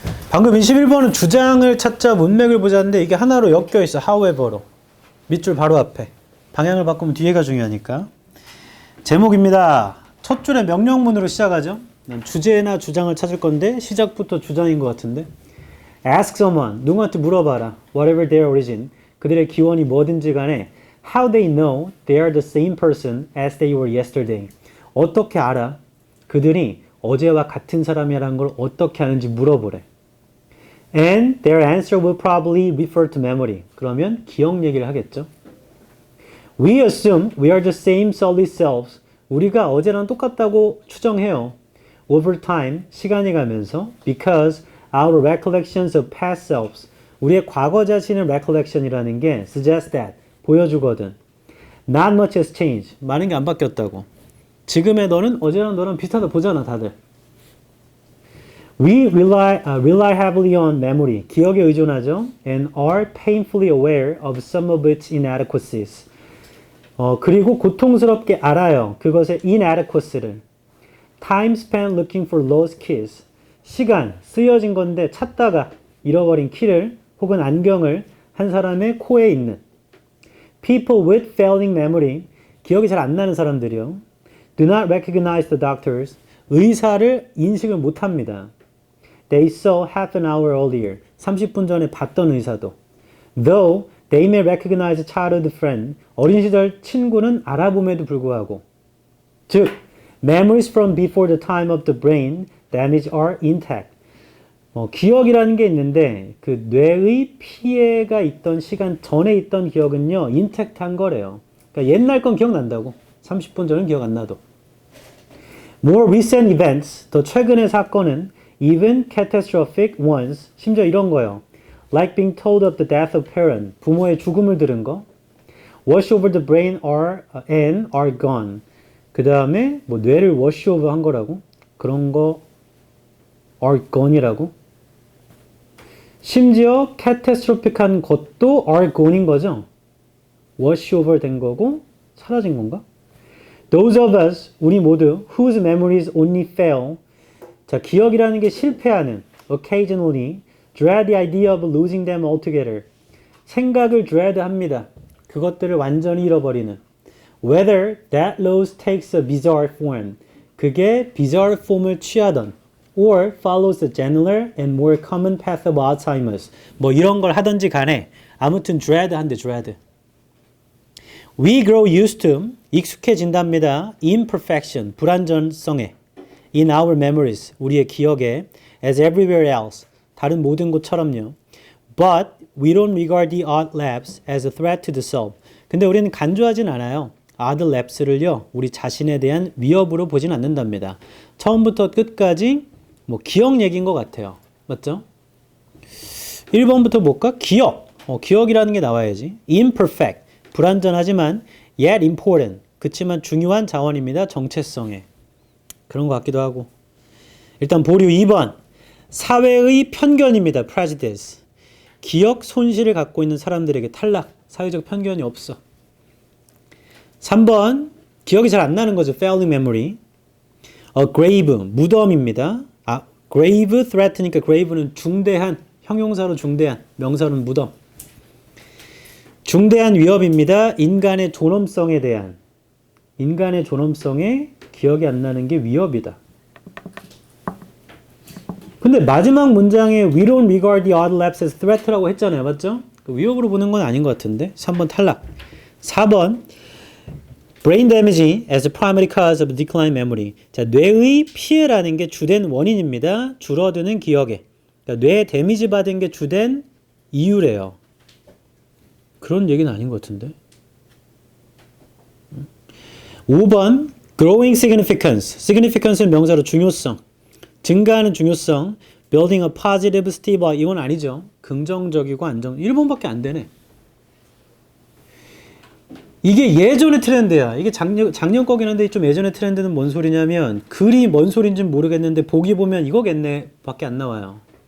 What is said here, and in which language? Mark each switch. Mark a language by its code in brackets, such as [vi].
[ko] 방금 21번은 주장을 찾자 문맥을 보자는데 이게 하나로 엮여 있어. however로. 밑줄 바로 앞에. 방향을 바꾸면 뒤에가 중요하니까. 제목입니다. 첫 줄에 명령문으로 시작하죠. 난 주제나 주장을 찾을 건데 시작부터 주장인 것 같은데. [en] Ask someone. [ko] 누구한테 물어봐라. [en] Whatever their origin. [ko] 그들의 기원이 뭐든지 간에 [en] how they know they are the same person as they were yesterday. [ko] 어떻게 알아? 그들이 어제와 같은 사람이라는 걸 어떻게 아는지 물어보래. [en] And their answer will probably refer to memory. [ko] 그러면 기억 얘기를 하겠죠. [en] We assume we are the same solid selves. [ko] 우리가 어제랑 똑같다고 추정해요. [en] Over time, [ko] 시간이 가면서 [en] because our recollections of past selves. [ko] 우리의 과거 자신의 recollection이라는 게 [en] suggest that, [ko] 보여주거든. [en] Not much has changed. [ko] 많은 게 안 바뀌었다고. 지금의 너는 어제랑 너랑 비슷하다 보잖아, 다들. [en] We rely heavily on memory. [ko] 기억에 의존하죠. [en] And are painfully aware of some of its inadequacies. [ko] 그리고 고통스럽게 알아요. 그것의 inadequacy를. [en] Time spent looking for lost keys. [ko] 시간, 쓰여진 건데 찾다가 잃어버린 키를 혹은 안경을 한 사람의 코에 있는. [en] People with failing memory. [ko] 기억이 잘 안 나는 사람들이요. [en] Do not recognize the doctors. [ko] 의사를 인식을 못합니다. [en] They saw half an hour earlier. [ko] 30분 전에 봤던 의사도. [en] Though they may recognize a childhood friend. [ko] 어린 시절 친구는 알아봄에도 불구하고. [en] 즉, memories from before the time of the brain damage are intact. [ko] 기억이라는 게 있는데 그 뇌의 피해가 있던 시간 전에 있던 기억은요. 인택트한 거래요. 그러니까 옛날 건 기억난다고. 30분 전은 기억 안 나도. [en] More recent events, [ko] 더 최근의 사건은 [en] even catastrophic ones, [ko] 심지어 이런 거요. [en] Like being told of the death of parent, [ko] 부모의 죽음을 들은 거. [en] Wash over the brain and are gone. [ko] 그 다음에 뭐 뇌를 wash over 한 거라고. 그런 거 [en] are gone [ko] 이라고. 심지어 catastrophic한 것도 are gone인 거죠. wash over 된 거고 사라진 건가? [en] Those of us, [ko] 우리 모두 [en] whose memories only fail. [ko] 자, 기억이라는 게 실패하는 [en] occasionally dread the idea of losing them altogether. [ko] 생각을 dread합니다. 그것들을 완전히 잃어버리는. [en] Whether that loss takes a bizarre form. 그게 bizarre form을 취하던 or follows the gentler and more common path of Alzheimer's. [ko] 뭐 이런 걸 하든지 간에 아무튼 dread 한대 dread. [en] We grow used to, [ko] 익숙해진답니다. [en] Imperfection, [ko] 불완전성에. [en] In our memories, [ko] 우리의 기억에. [en] As everywhere else, [ko] 다른 모든 곳처럼요. [en] But we don't regard the odd lapse as a threat to the self. [ko] 근데 우리는 간주하진 않아요. odd lapse를요. 우리 자신에 대한 위협으로 보진 않는답니다. 처음부터 끝까지 뭐 기억 얘기인 것 같아요. 맞죠? 1번부터 볼까? 기억. 기억이라는 게 나와야지. imperfect. 불완전하지만 [en] yet important. [ko] 그치만 중요한 자원입니다. 정체성에. 그런 것 같기도 하고. 일단 보류 2번. 사회의 편견입니다. prejudice. 기억 손실을 갖고 있는 사람들에게 탈락. 사회적 편견이 없어. 3번. 기억이 잘 안 나는 거죠. failing memory. grave. 무덤입니다. grave threat니까 grave는 중대한, 형용사로 중대한, 명사로는 무덤. 중대한 위협입니다. 인간의 존엄성에 대한. 인간의 존엄성에 기억이 안 나는 게 위협이다. 근데 마지막 문장에 [en] we don't regard the odd lapse as threat [ko] 라고 했잖아요. 맞죠? 위협으로 보는 건 아닌 것 같은데. 3번 탈락. [en] 4번 brain damage as a primary cause of decline memory. [ko] 자, 뇌의 피해라는 게 주된 원인입니다. 줄어드는 기억에. 그러니까 뇌에 데미지 받은 게 주된 이유래요. 그런 얘기는 아닌 것 같은데. 5번 [en] growing significance. [ko] significance는 명사로 중요성. 증가하는 중요성. [en] building a positive stigma. [ko] 이건 아니죠. 긍정적이고 안정. 1번밖에 안 되네. 이게 예전의 트렌드야. 이게 작년 거긴 한데 좀 예전의 트렌드는 뭔 소리냐면 글이 뭔 소리인지는 모르겠는데 보기 보면 이거겠네 밖에 안 나와요.